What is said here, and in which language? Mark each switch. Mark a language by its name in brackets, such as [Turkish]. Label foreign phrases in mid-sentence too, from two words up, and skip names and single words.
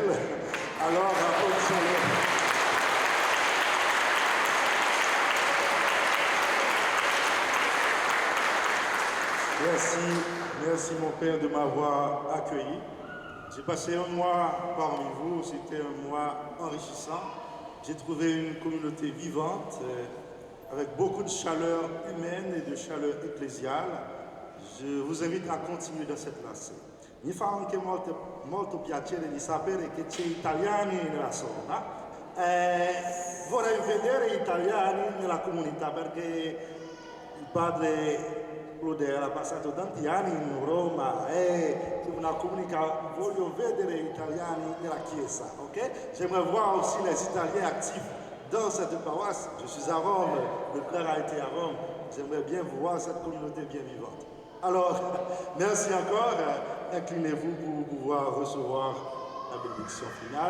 [French] Alors, applaudissons-le. Merci mon Père de m'avoir accueilli. J'ai passé un mois parmi vous, c'était un mois enrichissant. J'ai trouvé une communauté vivante, avec beaucoup de chaleur humaine et de chaleur ecclésiale. Je vous invite à continuer dans cette lancée. [Italian] Mi fa anche molto piacere di sapere che c'è italiani nella zona. Vorrei vedere italiani nella comunità perché il padre Claudel ha passato tanti anni in Roma e una comunità, voglio vedere italiani nella chiesa, ok? [French] J'aimerais voir aussi les Italiens actifs dans cette paroisse. Je suis à Rome, le frère a été à Rome. J'aimerais bien voir cette communauté bien vivante. Alors, merci encore. Inclinez-vous pour pouvoir recevoir la bénédiction finale.